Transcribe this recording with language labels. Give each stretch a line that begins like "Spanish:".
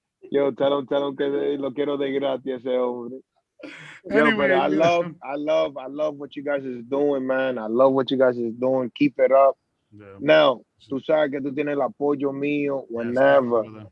Spanish: Yo,
English: tell him
Spanish: que lo quiero de gratis ese hombre.
English: Anyway, I love what you guys is doing, man. I love what you guys is doing. Keep it up. Yeah.
Spanish: Now, tú sabes que tú tienes el apoyo mío whenever.